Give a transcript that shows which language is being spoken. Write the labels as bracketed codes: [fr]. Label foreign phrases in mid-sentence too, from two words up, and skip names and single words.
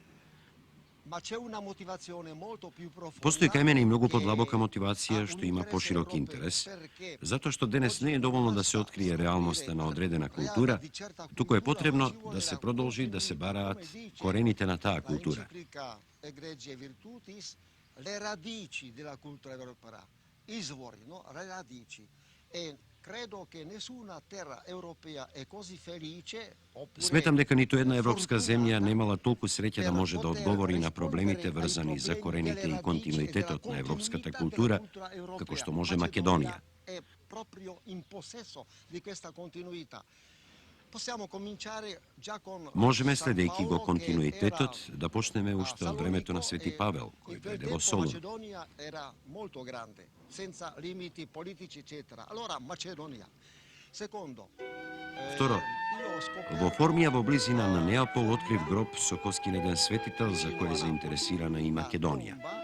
[mk] Постои кај мене и многу подлабока мотивација што има поширок интерес, затоа што денес не е доволно да се открие реалноста на одредена култура, туку е потребно да се продолжи да се бараат корените на таа култура. [it] Le radici della cultura europea, izvori, no? Le radici. E credo che nessuna terra europea è così felice. [mk] Сметам дека ниту една европска земја немала толку среќа да може да одговори на проблемите врзани за корените и континуитетот на европската култура, како што може Македонија. [it] È proprio in possesso di questa continuità. [mk] Можеме, следејќи го континуитетот, да почнеме уште од времето на Свети Павел, кој дојде во Солун. Второ, во Формија во близина на Неапол открив гроб со коски на еден светител за кој е заинтересирана и Македонија.